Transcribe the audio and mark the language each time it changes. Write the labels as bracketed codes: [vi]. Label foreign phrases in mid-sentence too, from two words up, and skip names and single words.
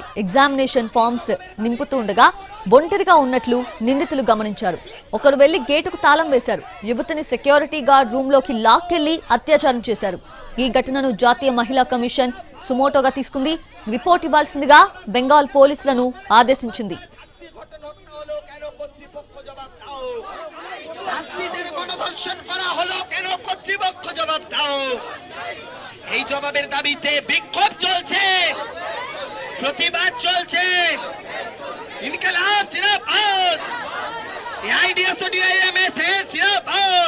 [en] examination forms [te] నింపుతుండగా ఒంటరిగా ఉన్నట్లు నిందితులు గమనించారు. ఒకరు వెళ్లి గేటుకు తాళం వేశారు. యువతిని [en] security guard room [te] లోకి లాక్కెళ్లి అత్యాచారం చేశారు. ఈ ఘటనను జాతీయ మహిళా కమిషన్ సుమోటోగా తీసుకుంది. రిపోర్ట్ ఇవ్వాల్సిందిగా బెంగాల్ పోలీసులను ఆదేశించింది. [bn] এই জবাবের দাবিতে বিক্ষোভ চলছে, প্রতিবাদ চলছে। [hi] इंक़लाब ज़िंदाबाद, एआईडीएसओ-डीआईएमएसएस ज़िंदाबाद।